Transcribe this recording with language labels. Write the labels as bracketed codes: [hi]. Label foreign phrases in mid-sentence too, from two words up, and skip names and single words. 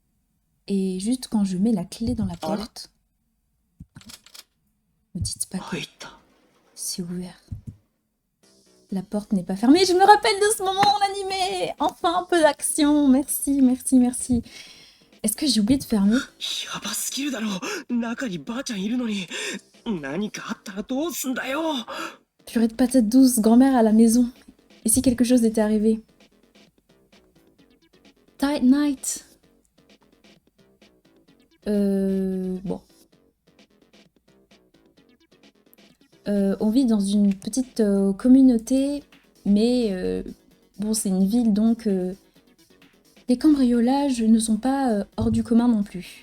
[fr] Et juste quand je mets la clé dans la porte... Me dites pas que [ja] 入った。 [fr] c'est ouvert. La porte n'est pas fermée. Je me rappelle de ce moment en animé. Enfin, un peu d'action. Merci, merci, merci. Est-ce que j'ai oublié de fermer? [ja] やばすぎるだろ。中にばあちゃんいるのに。何かあったらどうすんだよ。 [fr] Purée de patates douces, grand-mère à la maison. Et si quelque chose était arrivé? [en] Tight night. Bon. [fr] On vit dans une petite communauté, mais bon, c'est une ville, donc les cambriolages ne sont pas hors du commun non plus.